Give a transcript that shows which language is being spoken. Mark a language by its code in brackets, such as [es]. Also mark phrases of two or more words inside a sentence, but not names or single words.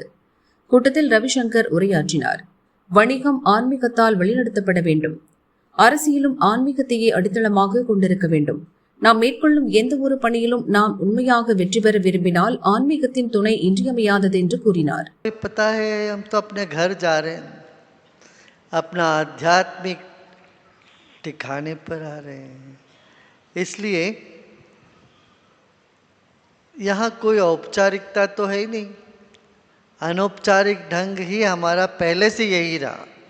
[ta] கூட்டத்தில் ரவிசங்கர் உரையாற்றினார். வணிகம் ஆன்மீகத்தால் வழிநடத்தப்பட வேண்டும். அரசியலும் ஆன்மீகத்தையே அடித்தளமாக கொண்டிருக்க வேண்டும். நாம் மேற்கொள்ளும் எந்த ஒரு பணியிலும் நாம் உண்மையாக வெற்றி பெற விரும்பினால் ஆன்மீகத்தின் துணை இன்றியமையாதது என்று கூறினார். [hi] ठिकाने पर आ रहे हैं, इसलिए यहाँ कोई औपचारिकता तो है ही नहीं, अनौपचारिक ढंग ही हमारा पहले से यही रहा।